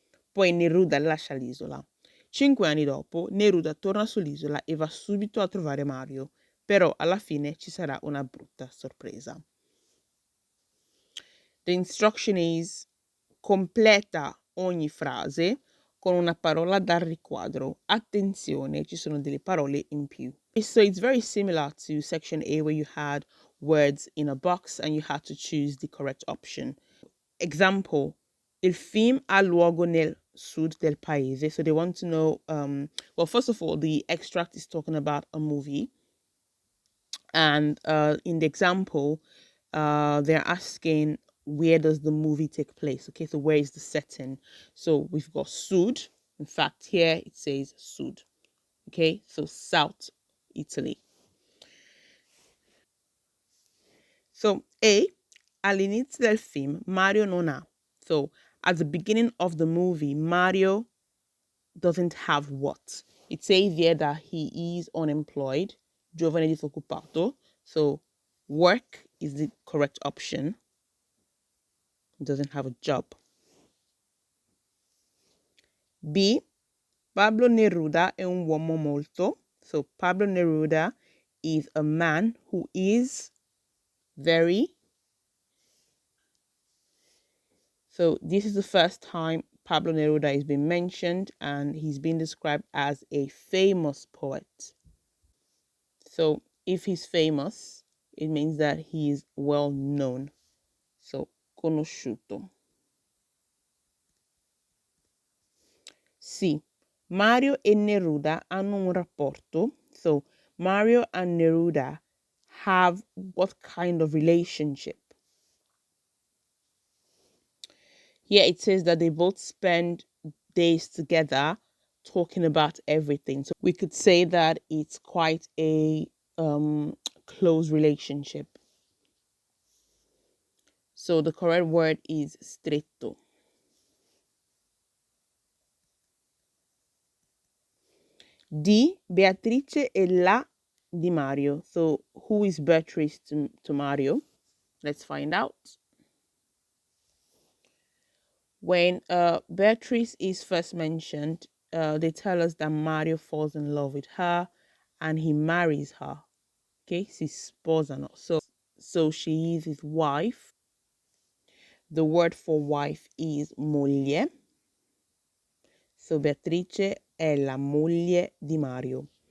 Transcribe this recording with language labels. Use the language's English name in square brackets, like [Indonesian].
[Italian] Poi Neruda lascia l'isola. 5 anni dopo, Neruda torna sull'isola e va subito a trovare Mario, però alla fine ci sarà una brutta sorpresa. The instruction is completa ogni frase con una parola dal riquadro. Attenzione, ci sono delle parole in più. [English] So it's very similar to section A where you had words in a box and you had to choose the correct option. [Italian] Example, il film ha luogo nel sud del paese. [English] So they want to know, well, first of all, the extract is talking about a movie. And in the example, they're asking, where does the movie take place? Okay, so where is the setting? So we've got Sud. In fact, here it says Sud. Okay, so South Italy. [Italian] So A, all'inizio del film, Mario non ha. [English] So at the beginning of the movie, Mario doesn't have what? It says here that he is unemployed, giovane disoccupato. So work is the correct option. He doesn't have a job. [Italian] B, Pablo Neruda è un uomo molto. [English] So Pablo Neruda is a man who is very. So this is the first time Pablo Neruda is being mentioned and he's been described as a famous poet. So if he's famous, it means that he is well known. So conosciuto. [Italian] Sì, Mario e Neruda hanno un rapporto. [English] So Mario and Neruda have what kind of relationship? Here it says that they both spend days together talking about everything. So we could say that it's quite a close relationship. So the correct word is stretto. [Italian] D, Beatrice e la di Mario. [English] So who is Beatrice to Mario? Let's find out. When Beatrice is first mentioned, they tell us that Mario falls in love with her and he marries her. Okay, si sposano. So she is his wife. The word for wife is moglie. [Italian] So Beatrice è la moglie di Mario.